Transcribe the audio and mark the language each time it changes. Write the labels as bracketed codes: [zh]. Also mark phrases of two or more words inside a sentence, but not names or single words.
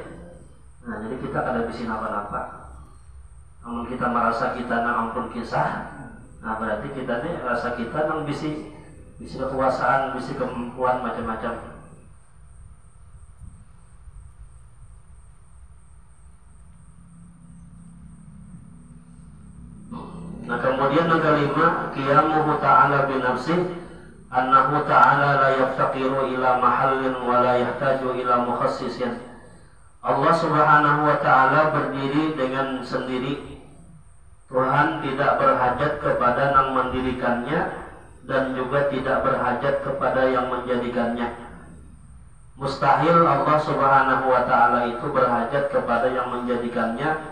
[bjn] Nah jadi kita kada bisa napa-napa. Namun kita merasa kita nang ampun kisah, nah berarti kita nih rasa kita nang bisa kekuasaan, bisa kemampuan macam-macam. [id] Nah kemudian yang kelima, [ar] قيامه تعالى بنفسه أنه تعالى لا يفتقر إلى محل ولا يحتاج إلى مخصص. [id] Allah Subhanahu wa ta'ala berdiri dengan sendiri. Tuhan tidak berhajat kepada yang mendirikannya dan juga tidak berhajat kepada yang menjadikannya. Mustahil Allah Subhanahu wa ta'ala itu berhajat kepada yang menjadikannya.